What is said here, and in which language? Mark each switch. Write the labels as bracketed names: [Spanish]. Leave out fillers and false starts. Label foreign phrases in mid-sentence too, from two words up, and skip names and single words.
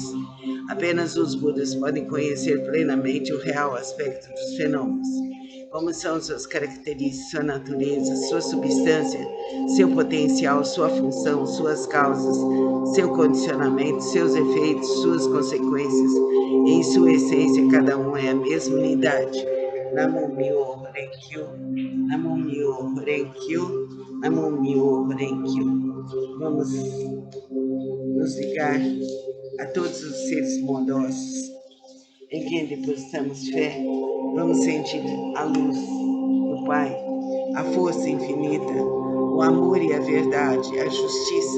[Portuguese] Apenas os Budas podem conhecer plenamente o real aspecto dos fenômenos. Como são suas características, sua natureza, sua substância, seu potencial, sua função, suas causas, seu condicionamento, seus efeitos, suas consequências. Em sua essência, cada um é a mesma unidade. [Japanese] Namo Myo Renkyo, Namo Myo Renkyo, Namo Myo Renkyo. [Portuguese] Vamos nos ligar a todos os seres bondosos em quem depositamos fé. Vamos sentir a luz do Pai, a força infinita, o amor e a verdade, a justiça.